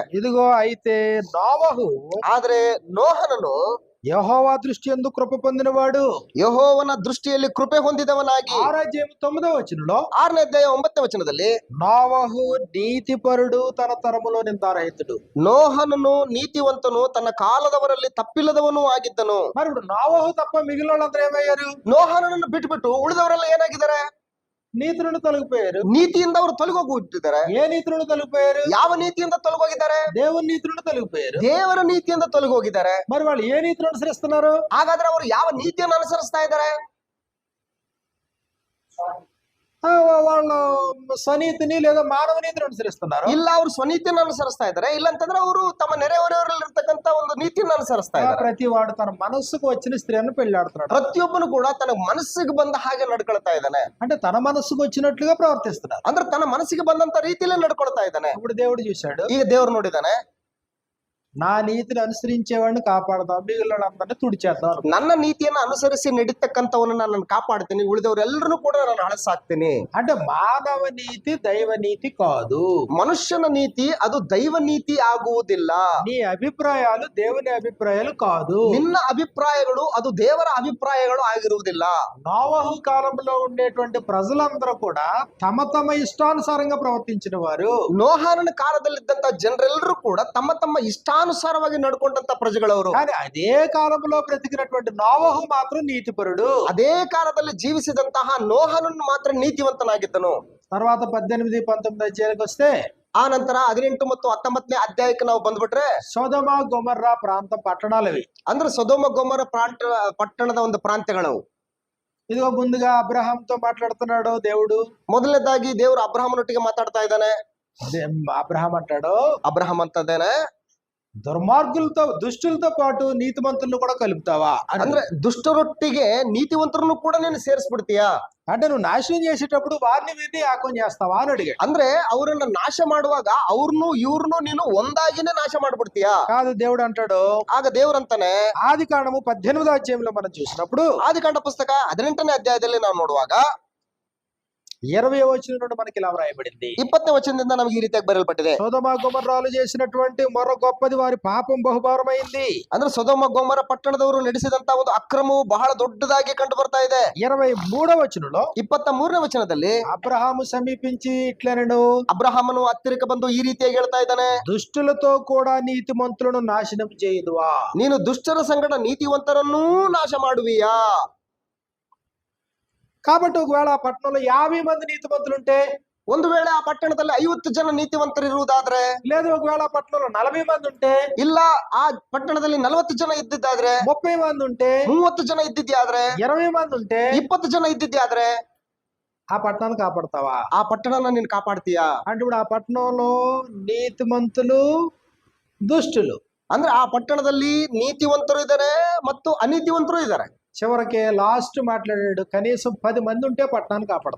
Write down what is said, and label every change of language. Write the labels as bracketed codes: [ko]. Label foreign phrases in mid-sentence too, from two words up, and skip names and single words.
[te] ఇదిగో అయితే నోవహు [kn] ಆದ್ರೆ ನೋಹನನು [te] యెహోవా దృష్టి యందు కృప పొందినవాడు. [kn] ಯೆಹೋವನ ದೃಷ್ಟಿಯಲ್ಲಿ ಕೃಪೆ ಹೊಂದಿದವನಾಗಿ [te] 6వ అధ్యాయం 9వ వచనంలో [kn] 6ನೇ ಅಧ್ಯಾಯ 9ನೇ ವಚನದಲ್ಲಿ, [te] నోవహు నీతిపరుడు తన తరములో నిందారహితుడు. [kn] ನೋಹನನು ನೀತಿವಂತನು ತನ್ನ ಕಾಲದವರಲ್ಲಿ ತಪ್ಪಿಲ್ಲದವನು ಆಗಿದ್ದನು. [te] మరి ఇప్పుడు నోవహు తప్ప మిగిలిన వాళ్ళందరూ ఏమయ్యారు? [kn] ನೋಹನನ್ನು ಬಿಟ್ಟುಬಿಟ್ಟು ಉಳಿದವರೆಲ್ಲ ಏನಾಗಿದ್ದಾರೆ? [te] నీతి నుండి తొలగిపోయారు. [kn] ನೀತಿಯಿಂದ ಅವರು ತೊಲಗೋಗ್ಬಿಟ್ಟಿದ್ದಾರೆ. [te] ఏ నీతి నుండి తొలగిపోయారు? [kn] ಯಾವ ನೀತಿಯಿಂದ ತೊಲಗೋಗಿದ್ದಾರೆ? [te] దేవుని నీతి నుండి తొలగిపోయారు. [kn] ದೇವರ ನೀತಿಯಿಂದ ತೊಲಗೋಗಿದ್ದಾರೆ. [te] మరి వాళ్ళు ఏ నీతిని అనుసరిస్తున్నారు? [kn] ಹಾಗಾದ್ರೆ ಅವರು ಯಾವ ನೀತಿಯನ್ನು ಅನುಸರಿಸ್ತಾ ಇದ್ದಾರೆ? [te] వాళ్ళు స్వనీతిని లేదా మానవ నీతిని అనుసరిస్తున్నారు. [kn] ಇಲ್ಲ, ಅವರು ಸ್ವನೀತಿಯನ್ನು ಅನುಸರಿಸ್ತಾ ಇದ್ದಾರೆ. ಇಲ್ಲ ಅಂತಂದ್ರೆ ಅವರು ತಮ್ಮ ನೆರೆಹೊರೆಯವರಲ್ಲಿ ಇರ್ತಕ್ಕಂತ ಒಂದು ನೀತಿಯನ್ನು ಅನುಸರಿಸ್ತಾ ಇದ್ದಾರೆ. [te] ప్రతి వాడు తన మనస్సుకు వచ్చిన స్త్రీని పెళ్లాడుతున్నాడు. [kn] ಪ್ರತಿಯೊಬ್ಬನು ಕೂಡ ತನ್ನ ಮನಸ್ಸಿಗೆ ಬಂದ ಹಾಗೆ ನಡ್ಕೊಳ್ತಾ ಇದ್ದಾನೆ. [te] అంటే తన మనస్సుకు వచ్చినట్లుగా ప్రవర్తిస్తున్నారు. [kn] ಅಂದ್ರೆ ತನ್ನ ಮನಸ್ಸಿಗೆ ಬಂದಂತ ರೀತಿಯಲ್ಲಿ ನಡ್ಕೊಳ್ತಾ ಇದ್ದಾನೆ. [te] ఇప్పుడు దేవుడు చూశాడు, [kn] ಈಗ ದೇವರು ನೋಡಿದಾನೆ, [te] నా నీతిని అనుసరించేవాడిని కాపాడదాం, మిగిలినందరినీ తుడిచేద్దాం. [kn] ನನ್ನ ನೀತಿಯನ್ನು ಅನುಸರಿಸಿ ನಡೀತಕ್ಕಂಥವನ್ನ ನಾನು ಕಾಪಾಡ್ತೀನಿ, ಉಳಿದವರೆಲ್ಲರೂ ಕೂಡ ನಾನು ಹಳಸಾಕ್ತೀನಿ. [te] అంటే మానవ నీతి దైవ నీతి కాదు. [kn] ಮನುಷ್ಯನ ನೀತಿ ಅದು ದೈವ ನೀತಿ ಆಗುವುದಿಲ್ಲ. [te] నీ అభిప్రాయాలు దేవుని అభిప్రాయాలు కాదు. [kn] ನಿನ್ನ ಅಭಿಪ್ರಾಯಗಳು ಅದು ದೇವರ ಅಭಿಪ್ರಾಯಗಳು ಆಗಿರುವುದಿಲ್ಲ. [te] నోవహు కాలంలో ఉండేటువంటి ప్రజలందరూ కూడా తమ తమ ఇష్టానుసారంగా ప్రవర్తించిన వారు. [kn] ನೋಹನ ಕಾಲದಲ್ಲಿದ್ದಂತ ಜನರೆಲ್ಲರೂ ಕೂಡ ತಮ್ಮ ತಮ್ಮ ಇಷ್ಟಾನುಸಾರವಾಗಿ ನಡ್ಕೊಂಡಂತ ಪ್ರಜೆಗಳವರು. [te] కానీ అదే కాలంలో బ్రతికినటువంటి నోవహు మాత్రం నీతిపరుడు. [kn] ಅದೇ ಕಾಲದಲ್ಲಿ ಜೀವಿಸಿದಂತಹ ನೋಹನನ್ನು ಮಾತ್ರ ನೀತಿವಂತನಾಗಿದ್ದನು. [te] తర్వాత 18, 19 అధ్యాయాలకు వస్తే, [kn] ಆ ನಂತರ 18 ಮತ್ತು 19ನೇ ಅಧ್ಯಾಯಕ್ಕೆ ನಾವು ಬಂದ್ಬಿಟ್ರೆ, [te] సొదొమ గొమొర్రా ప్రాంత పట్టణాలవి. [kn] ಅಂದ್ರೆ ಸೊದೋಮ ಗೊಮೊರ ಪಟ್ಟಣದ ಒಂದು ಪ್ರಾಂತ್ಯಗಳವು. [te] ఇదిగో ముందుగా అబ్రహాంతో మాట్లాడుతున్నాడు దేవుడు. [kn] ಮೊದಲನೇದಾಗಿ ದೇವರು ಅಬ್ರಹಾಮನೊಟ್ಟಿಗೆ ಮಾತಾಡ್ತಾ ಇದ್ದಾನೆ. [te] అబ్రహాం అంటాడు, [kn] ಅಬ್ರಹಾಂ ಅಂತದೇನೆ, [te] దుర్మార్గులతో దుష్టులతో పాటు నీతిమంతులను కూడా కలుపుతావా అని. [kn] ಅಂದ್ರೆ ದುಷ್ಟರೊಟ್ಟಿಗೆ ನೀತಿವಂತರನ್ನು ಕೂಡ ನೀನು ಸೇರಿಸ್ಬಿಡ್ತೀಯಾ? [te] అంటే నువ్వు నాశనం చేసేటప్పుడు వారిని వీరిని ఏకం చేస్తావా అని అడిగాడు. [kn] ಅಂದ್ರೆ ಅವರನ್ನ ನಾಶ ಮಾಡುವಾಗ ಅವ್ರನ್ನು ಇವ್ರನ್ನು ನೀನು ಒಂದಾಗಿನೇ ನಾಶ ಮಾಡ್ಬಿಡ್ತೀಯಾ? [te] కాదు, దేవుడు అంటాడు, [kn] ಆಗ ದೇವ್ರಂತಾನೆ [te] ఆది కాండము 18వ అధ్యాయంలో మనం చూసినప్పుడు [kn] ಆದಿಕಾಂಡ ಪುಸ್ತಕ 18ನೇ ಅಧ್ಯಾಯದಲ್ಲಿ ನಾವು ನೋಡುವಾಗ [te] 20వ వచనం నుండి మనకి ఇలా వ్రాయబడింది. [kn] 20ನೇ ವಚನದಿಂದ ನಮಗೆ ಈ ರೀತಿಯಾಗಿ ಬರೆಯಲ್ಪಟ್ಟಿದೆ. [te] సొదొమ గొమొర్రాలు చేసినటువంటి మరో గొప్పది వారి పాపం బహుభారమైంది. [kn] ಅಂದ್ರೆ ಸೊದೋಮ ಗೊಮೊರ ಪಟ್ಟಣದವರು ನಡೆಸಿದಂತ ಒಂದು ಅಕ್ರಮವು ಬಹಳ ದೊಡ್ಡದಾಗಿ ಕಂಡು ಬರ್ತಾ ಇದೆ. [te] 23వ వచనంలో [kn] 23ನೇ ವಚನದಲ್ಲಿ [te] అబ్రహాము సమీపించి ఇట్లనెను, [kn] ಅಬ್ರಹಾಮನು ಹತ್ತಿರಕ್ಕೆ ಬಂದು ಈ ರೀತಿಯಾಗಿ ಹೇಳ್ತಾ ಇದ್ದಾನೆ, [te] దుష్టులతో కూడా నీతిమంతులను నాశనం చేయుదువా? [kn] ನೀನು ದುಷ್ಟರ ಸಂಗಡ ನೀತಿವಂತರನ್ನೂ ನಾಶ ಮಾಡುವಿಯಾ? [te] కాబట్టి ఒకవేళ ఆ పట్టణంలో 50 మంది నీతిమంతులుంటే, [kn] ಒಂದು ವೇಳೆ ಆ ಪಟ್ಟಣದಲ್ಲಿ 50 ಜನ ನೀತಿವಂತರು ಇರುವುದಾದ್ರೆ, [te] లేదు ఒకవేళ ఆ పట్టణంలో 40 మంది ఉంటే, [kn] ಇಲ್ಲ ಆ ಪಟ್ಟಣದಲ್ಲಿ 40 ಜನ ಇದ್ದಿದ್ದಾದ್ರೆ, [te] 30 మంది ఉంటే, [kn] 30 ಜನ ಇದ್ದಿದ್ಯಾದ್ರೆ, [te] 20 మంది ఉంటే, [kn] 20 ಜನ ಇದ್ದಿದ್ಯಾದ್ರೆ [te] ఆ పట్టణాన్ని కాపాడతావా? [kn] ಆ ಪಟ್ಟಣನ ನೀನು ಕಾಪಾಡ್ತೀಯಾ? [te] అంటే ఇప్పుడు ఆ పట్టణంలో నీతిమంతులు దుష్టులు, [kn] ಅಂದ್ರೆ ಆ ಪಟ್ಟಣದಲ್ಲಿ ನೀತಿವಂತರು ಇದ್ದಾರೆ ಮತ್ತು ಅನೀತಿವಂತರು ಇದ್ದಾರೆ. [te] చివరికి లాస్ట్ మాట్లాడాడు, కనీసం 10 మంది ఉంటే పట్టణాన్ని కాపాడతా.